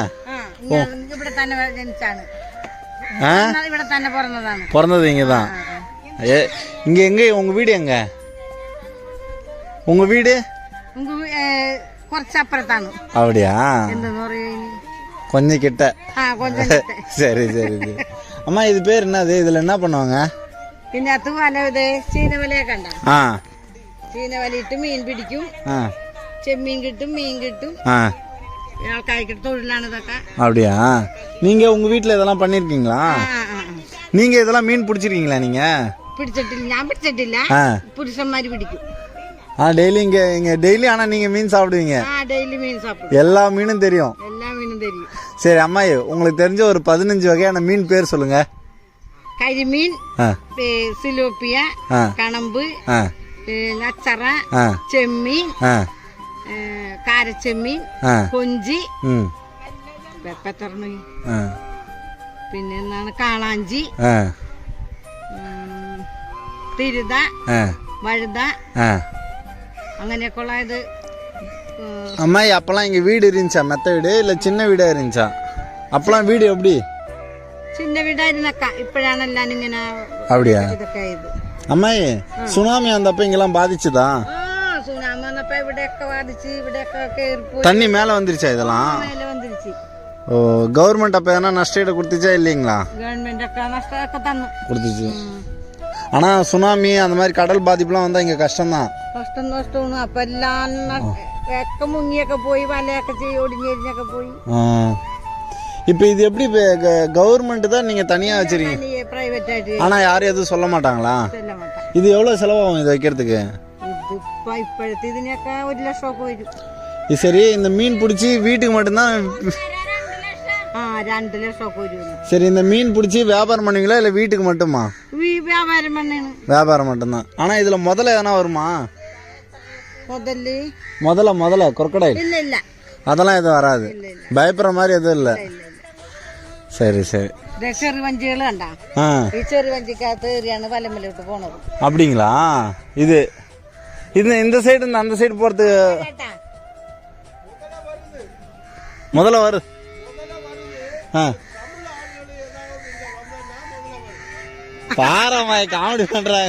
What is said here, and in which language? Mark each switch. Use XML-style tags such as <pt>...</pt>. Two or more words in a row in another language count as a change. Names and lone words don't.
<ta>பிறந்தது இங்கதான். இங்க எங்க உங்க வீடு? எங்க உங்க வீடு? அப்படியா? கொஞ்சம் கிட்ட. சரி சரி சரி. அம்மா இது பேர் என்னது? இதுல என்ன பண்ணுவாங்க?</ta> <ml>ചീനവലയിട്ട് മീൻ പിടിക്കും. ചെമ്മീൻ കിട്ടും, മീൻ കിട്ടും. ആൾക്കാർക്ക് തൊഴിലാണ് ഇതൊക്കെ.</ml> <ta>அப்படியா? நீங்க உங்க வீட்டுல இதெல்லாம் பண்ணிருக்கீங்களா? நீங்க இதெல்லாம் மீன் பிடிச்சிருக்கீங்களா? நீங்க</ta> <ml>பிடிச்சிட்டிല്ല, ഞാൻ പിടിച്ചിട്ടില്ല. പുരുഷന്മാര് പിടിക്കും.</ml> <ta>டெய்லி இங்க டெய்லி. ஆனா நீங்க மீன் சாப்பிடுவீங்க? டெய்லி மீன் சாப்பிடுவோம். எல்லா மீனும் தெரியும்? எல்லா மீனும் தெரியும். சரி அம்மாயி, உங்களுக்கு தெரிஞ்ச ஒரு 15 வகையான மீன் பேர் சொல்லுங்க.</ta> <ml>കരിമീൻ, സിലോപ്പിയ, കണമ്പ്, നച്ചറ, ചെമ്മീൻ, കാരച്ചെമ്മീൻ, കൊഞ്ചി, പിന്നെ എന്താണ് കാളാഞ്ചി, തിരുത, വഴുത, അങ്ങനെയൊക്കെ ഉള്ള ഇത്.</ml> <ta>அம்மாயி அப்பெல்லாம் இங்க வீடு இருந்துச்சா? மெத்த வீடு இல்ல சின்ன வீடா இருந்துச்சா? அப்பெல்லாம் வீடு எப்படி? சின்ன வீடாயிருந்தக்கா.</ta> <ml>இப்பഴാണ് എല്ലാം ഇങ്ങനെ.</ml> <ta>அப்படியா?</ta> <ml>ഇതൊക്കെ ഇത്.</ml> <ta>அம்மாயி சுனாமி வந்தப்ப இங்கெல்லாம் பாதிச்சுதா?</ta> <ml>സുനാമി വന്നപ്പോ ഇവിടെയൊക്കെ ബാധിച്ച്, ഇവിടെയൊക്കെ കേറിപ്പോയി.</ml> <ta>தண்ணி மேல வந்துருச்சா? இதெல்லாம்</ta> <ml>മേലെ വന്നിരിച്ചു.</ml> <ta>ஓ, கவர்மெண்ட் அப்ப எதனா நஷ்டஈடு கொடுத்துச்சா இல்லீங்களா?</ta> <ml>ഗവൺമെന്റ് ഒക്കെ നഷ്ടമൊക്കെ തന്നു.</ml> <ta>கொடுத்துச்சு. ஆனா சுனாமி அந்த மாதிரி கடல் பாதிப்புலாம் வந்தா இங்க கஷ்டம்தான்.</ta> <ml>കഷ്ടം നഷ്ടമാണ്. അപ്പൊ എല്ലാം ഒക്കെ മുങ്ങിയൊക്കെ പോയി, വലയൊക്കെ ഒടിഞ്ഞെരിഞ്ഞൊക്കെ പോയി.</ml> <ta>இப்ப இது எப்படி? கவர்மெண்ட் தான் நீங்க தனியா வச்சிருக்கீங்க, பிரைவேட் ஆயிட்டு. ஆனா யாரும் எதுவும் சொல்ல மாட்டாங்களா? சொல்ல மாட்டாங்க. இது எவ்வளவு செலவாகும் இது வைக்கிறதுக்கு?</ta> <ml>ഇതിപ്പോ ഇപ്പോഴത്തെ ഇതിനൊക്കെ 1 ലക്ഷം ഒക്കെ വരും.</ml> <ta>இது சரி, இந்த மீன் பிடிச்சி வீட்டுக்கு மட்டும்தான்?</ta> <ml>2 ലക്ഷം ഒക്കെ വരും.</ml> <ta>சரி, இந்த மீன் பிடிச்சி வியாபாரம் பண்ணுவீங்களா இல்ல வீட்டுக்கு மட்டுமா? വ്യാപാരം பண்ணேன். வியாபாரம் மட்டும்தான். ஆனா இதுல முதல்ல எதனா வருமா? முதல்ல கொர்க்கடை இல்ல இல்ல, அதெல்லாம் எதுவும் வராது. பயப்படுற மாதிரி எதுவும் இல்ல. சரி சரி.</ta> <ml>ചെറു വഞ്ചികൾ കണ്ടാ? ഈ ചെറു വഞ്ചിക്കകത്ത് ഏറിയാണ് വലമലോട്ട് പോണത്.</ml> <ta>அப்படிங்களா? இது இந்த சைடு இருந்து அந்த சைடு போறது முதல்ல வருது. பாரம்மாய் காமெடி பண்றாங்க.</ta>